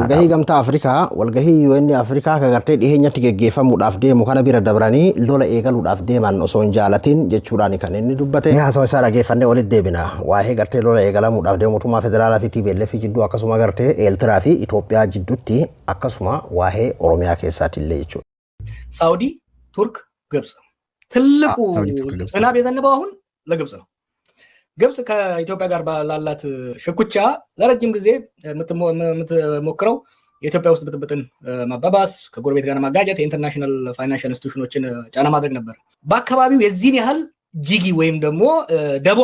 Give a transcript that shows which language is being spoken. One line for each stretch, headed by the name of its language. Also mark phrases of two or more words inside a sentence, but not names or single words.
Oromo: Walgahii gamtaa Afrikaa walgahii UN Afrikaa ka gartee dhiheenyatti geggeeffamuudhaaf deemu kana bira dabranii lola eegaluudhaaf deeman osoo hin jaalatin jechuudhaan kan inni dubbate. Haasawa isaa dhageeffannee walitti deebina waa'ee gartee lola eegalamuudhaaf deemu mootummaa federaalaa fi TPLF jidduu akkasuma gartee Eertiraa fi Itoophiyaa dutti akkasuma waa'ee ኦሮሚያ keessatti illee jechuudha.
Amharic: ሳውዲ፣ ቱርክ፣ ግብጽ ትልቁ ዝናብ የዘነበው አሁን ለግብጽ ነው። ግብጽ ከኢትዮጵያ ጋር ባላላት ሽኩቻ ለረጅም ጊዜ የምትሞክረው የኢትዮጵያ ውስጥ ብጥብጥን ማባባስ፣ ከጎረቤት ጋር ማጋጨት፣ የኢንተርናሽናል ፋይናንሻል ኢንስቲትዩሽኖችን ጫና ማድረግ ነበር። በአካባቢው የዚህን ያህል ጂጊ ወይም ደግሞ ደቦ